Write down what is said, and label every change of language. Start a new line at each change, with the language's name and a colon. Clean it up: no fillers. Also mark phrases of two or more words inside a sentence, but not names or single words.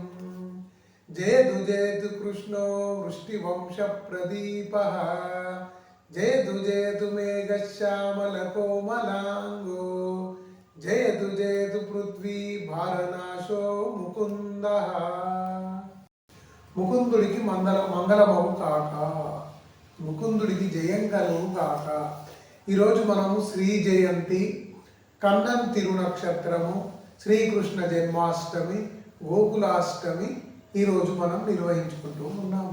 Sanskrit: जयतु जयतु कृष्णो वृष्टिवंश प्रदीपः। जयतु जयतु मेघश्यामलकोमलांगो। जयतु जयतु पृथ्वी भारनाशो मुकुंदः।
Telugu: ముకుందుడికి మంగళమవు కాక, ముకుందుడికి జయం కలుగు కాక. ఈరోజు మనము శ్రీ జయంతి, కన్నం తిరునక్షత్రము, శ్రీకృష్ణ జన్మాష్టమి, గోకులాష్టమి ఈరోజు మనం నిర్వహించుకుంటూ ఉన్నాము.